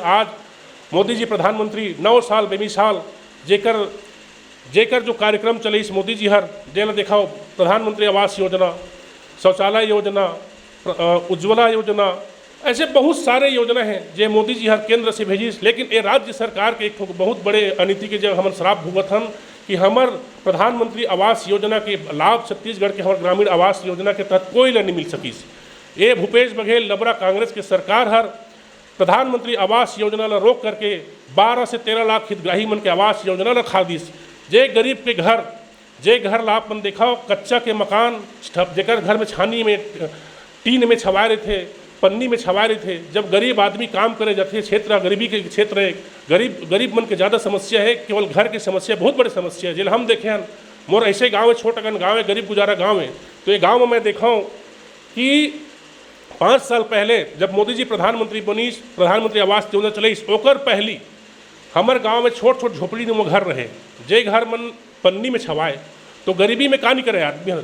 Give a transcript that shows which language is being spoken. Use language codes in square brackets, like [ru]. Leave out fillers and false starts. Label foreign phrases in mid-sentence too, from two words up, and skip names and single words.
[hne] आज मोदी जी प्रधानमंत्री 9 साल बेमिसाल जेकर जो कार्यक्रम चले इस मोदी जी हर जेल दिखाओ, प्रधानमंत्री आवास योजना, शौचालय योजना, उज्ज्वला योजना, ऐसे बहुत सारे योजना हैं जो मोदी जी हर केंद्र से भेजी। लेकिन ये राज्य सरकार के एक बहुत बड़े अनीति के जब हम श्राप भुगत हन कि हमार प्रधानमंत्री आवास योजना के लाभ छत्तीसगढ़ के हमारे ग्रामीण आवास योजना के तहत कोई नहीं मिल सकीस। ये भूपेश बघेल लबरा कांग्रेस के सरकार हर प्रधानमंत्री आवास योजना ला रोक करके 12 से 13 लाख हितग्राही मन के आवास योजना ला खा दिस। जे गरीब के घर, जे घर ला अपन देखाओ कच्चा के मकान, जेकर घर में छानी में टीन में छवाए रहे थे, पन्नी में छवाए रहे थे। जब गरीब आदमी काम करे जाते, क्षेत्र गरीबी के क्षेत्र है, गरीब मन के ज़्यादा समस्या है, केवल घर की समस्या बहुत बड़ी समस्या है। जिल हम देखे हैं, मोर ऐसे गाँव है, छोटा गन गाँव है, गरीब गुजारा गाँव है, तो ये गाँव में मैं देखा हूँ कि 5 साल पहले जब मोदी जी प्रधानमंत्री बनी, प्रधानमंत्री आवास योजना चले, ओकर पहली हमारे गांव में छोट छोट झोपड़ी में घर रहे, जे घर मन पन्नी में छवाए, तो गरीबी में का नहीं करे आदमी।